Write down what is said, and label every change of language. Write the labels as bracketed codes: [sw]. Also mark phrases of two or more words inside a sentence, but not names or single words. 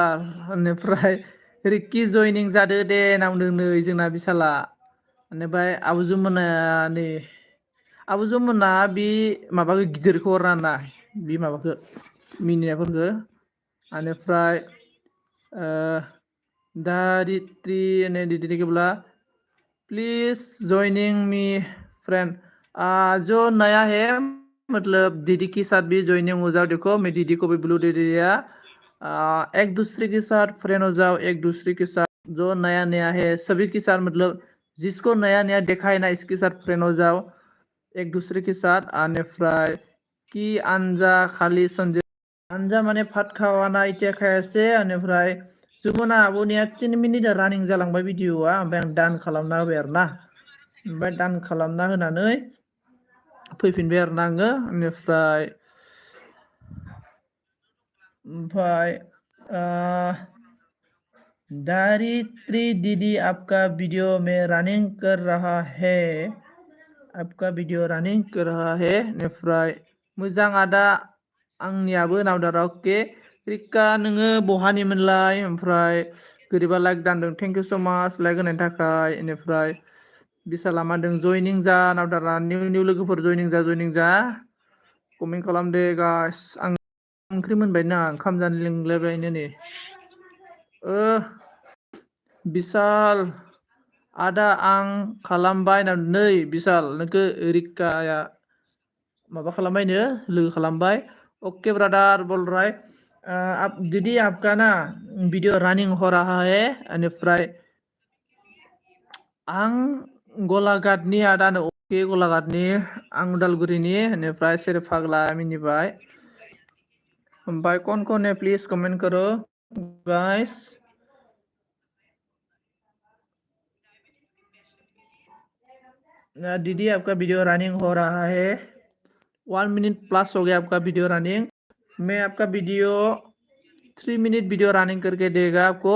[brx] बेनिफ्राय रिक्कि जयनिं जादो दे होनना बुंदों नै जोंना बिसाला। बेनिफ्राय आब' जुमुना नै आब' जुमुना बे माबाखौ गिदिरखौ हरना ना बे माबाखौ मिनिनायफोरखौ। [hi] बेनिफ्राय दारित्री ने दीदी के बोला [en] please joining me friend. [hi] जो नया है मतलब दीदी के साथ भी ज्वाइनिंग हो जाओ। देखो मैं दीदी को भी ब्लू दे दिया। एक दूसरे के साथ फ्रेंड हो जाओ, एक दूसरे के साथ जो नया नया है सभी के साथ मतलब जिसको नया नया देखा है ना इसके साथ फ्रेंड हो जाओ एक दूसरे के साथ। [brx] आने फ्राय कि आनजा खाली संजय आनजा माने भात खावाना इटिया खायासे आनिफ्राय जुमुना आब'निया 3 मिनिट रानिं जालांबाय भिडिअआ ओमफ्राय आं दान खालामना होबाय आरोना। ओमफ्राय दान खालामना होनानै फैफिनबाय आरोना आङो। [hi] ओमफ्राय दारित्री दीदी आपका वीडियो में रनिंग कर रहा है, आपका वीडियो रनिंग कर रहा है। [brx] ओमफ्राय मोजां आदा आंनियाबो नावदारा अके। रिका नोङो बहानिमोनलाय? ओमफ्राय गोरिबा लाइक दानदों, [en] thank you so much [brx] लाइक होनायनि थाखाय। बेनिफ्राय बिसाला मादों जयनिं जा नावदारा निउ निउ लोगोफोर जयनिं जा कमेन्ट खालामदे गाइस। आं ओंख्रि मोनबाय ना ओंखाम जानो लिंलायबायनो नै। बिशाल आदा आं खालामबाय नै बिशाल नोंखौ रिकाया माबा खालामबायनो लोगो खालामबाय। [en] okay brother [hi] बोल राय। आप दीदी आपका ना वीडियो रनिंग हो रहा है। [brx] बेनिफ्राय आं गलाघाटनि आदानो अके गलाघाटनि आं उदालगुरिनि। बेनिफ्राय सेरे फाग्ला मिनिबाय। [hi] ओमफ्राय कौन कौन है प्लीज कमेंट करो गाइस। दीदी आपका वीडियो रनिंग हो रहा है, 1 मिनट प्लस हो गया आपका वीडियो रनिंग। मैं आपका वीडियो 3 मिनट वीडियो रनिंग करके देगा आपको।